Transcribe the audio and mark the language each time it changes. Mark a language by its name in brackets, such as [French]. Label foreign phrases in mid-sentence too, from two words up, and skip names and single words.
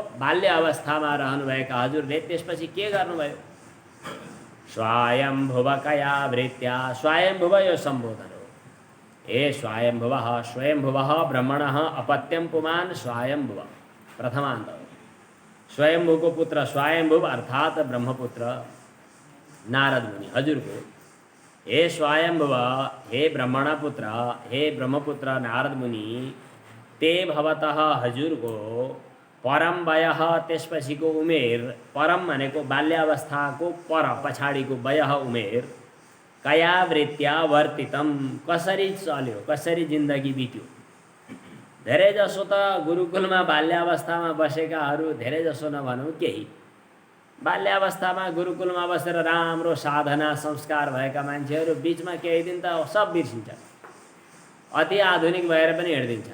[Nepali] बाल्य अवस्थामा रहनुभएका हजुरले त्यसपछि के गर्नुभयो? [Sanskrit] स्वायम्भुव कया वृत्त्या, [Nepali] स्वायम्भुव यो सम्बोधन हो। [Sanskrit] हे स्वायम्भुवः, स्वयम्भुवः ब्रह्मणः अपत्यं पुमान् स्वायम्भुव, प्रथमान्त। [Nepali] स्वयम्भुको पुत्र स्वायम्भुव अर्थात ब्रह्मपुत्र नारद मुनि हजुरको। [Sanskrit] हे स्वायम्भुव, हे ब्रह्मणपुत्र, हे ब्रह्मपुत्र नारद मुनि, ते भवतः हजुरको परम वयः, [Nepali] त्यसपछिको उमेर, परम भनेको बाल्यावस्थाको पर पछाडिको वयः उमेर, [Sanskrit] कया वृत्त्या वर्तितम, [Nepali] कसरी चल्यो, कसरी जिन्दगी बित्यो। धेरै जसो त गुरुकुलमा बाल्यावस्थामा बसेकाहरू, धेरै जसो नभनौँ केही, बाल्यावस्थामा गुरुकुलमा बसेर राम्रो साधना संस्कार भएका मान्छेहरू बिचमा केही दिन त सब बिर्सिन्छ, अति आधुनिक भएर पनि हिँड्दिन्छ।